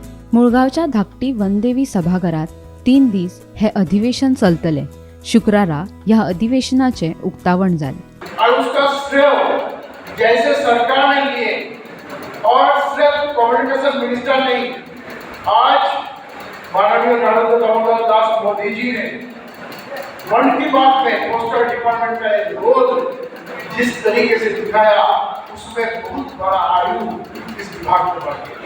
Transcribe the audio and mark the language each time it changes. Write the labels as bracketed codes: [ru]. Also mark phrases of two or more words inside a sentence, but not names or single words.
[kok] मुळगावच्या धाकटी वनदेवी सभागृहात 3 दीस हे अधिवेशन चलतले। शुक्रारा ह्या अधिवेशनाचे उक्तावण जाले [hi] और उसका श्रेय जैसे सरकार ने लिए और सिर्फ [en] communication minister [hi] नहीं, आज माननीय नरेंद्र दामोदर दास मोदी जी ने मन की बात में [en] postal department [hi] का एक रोल जिस तरीके से दिखाया, उसमें बहुत बड़ा आयु इस विभाग को बढ़ गया।